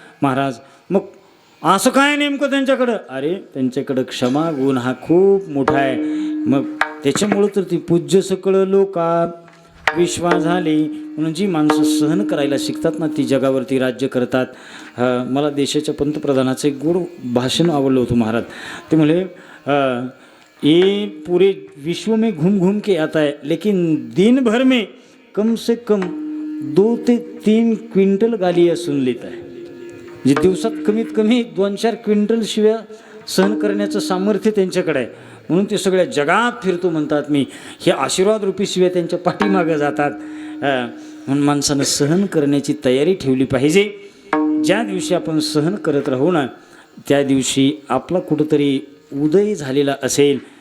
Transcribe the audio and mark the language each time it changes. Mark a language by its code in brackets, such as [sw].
[mr] महाराज मग असं काय नेमकं त्यांच्याकडं? अरे त्यांच्याकडं क्षमा गुण हा खूप मोठा आहे. मग त्याच्यामुळं तर ती पूज्य सकळ लोका विश्वा झाले म्हणून जी माणसं सहन करायला शिकतात ना ती जगावरती राज्य करतात. मला देशाच्या पंतप्रधानाचं एक गोड भाषण आवडलं होतं महाराज. ते म्हणे [hi] ये पूरे विश्व में घूम घूम के आता है लेकिन दिन भर में कम से कम 2 ते 3 क्विंटल गालियाँ सुन लेता है. [mr] म्हणजे दिवसात कमीत कमी 2-4 क्विंटल शिव्या सहन करण्याचं सामर्थ्य त्यांच्याकडे आहे. म्हणून ते सगळ्या जगात फिरतो म्हणतात मी. हे आशीर्वाद रूपी शिव्या त्यांच्या पाठीमागं जातात. म्हणून माणसानं सहन करण्याची तयारी ठेवली पाहिजे. ज्या दिवशी आपण सहन करत राहू ना त्या दिवशी आपला कुठंतरी उदय झालेला असेल.